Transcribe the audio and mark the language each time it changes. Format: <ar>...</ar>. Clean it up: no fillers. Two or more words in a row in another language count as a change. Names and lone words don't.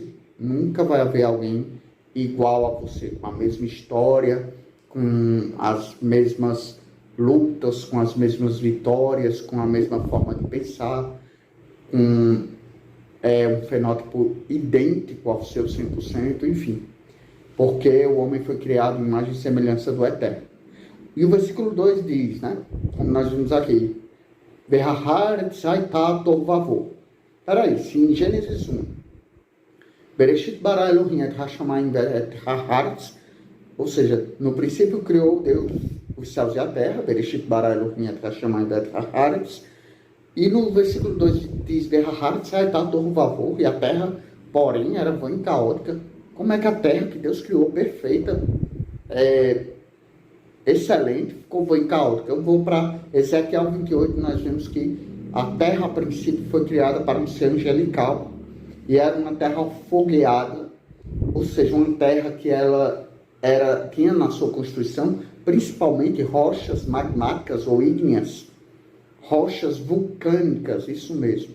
<pt>Nunca vai haver alguém igual a você, com a mesma história, com as mesmas lutas, com as mesmas vitórias, com a mesma forma de pensar, com um fenótipo idêntico ao seu 100%, enfim. Porque o homem foi criado em imagem e semelhança do Eterno. E o versículo 2 diz, né, como nós vimos aqui, Peraí, se em Gênesis 1,</pt> <he>Bereshit bara Elohim et hashamayim et haaretz,</he> <pt>ou seja, no princípio criou Deus os céus e a terra,</pt> <he>Bereshit bara Elohim et hashamayim et haaretz,</he> <pt>e no versículo 2 diz,</pt> <he>Berahaaretz haitá tohu vavor,</he> <pt>e a terra, porém, era vã e caótica. Como é que a terra que Deus criou perfeita, excelente, ficou vã e caótica? Eu vou para Ezequiel 28, nós vemos que a terra, a princípio, foi criada para um ser angelical, e era uma terra fogueada, ou seja, uma terra que ela tinha na sua constituição, principalmente rochas magmáticas ou ígneas, rochas vulcânicas, isso mesmo.</pt>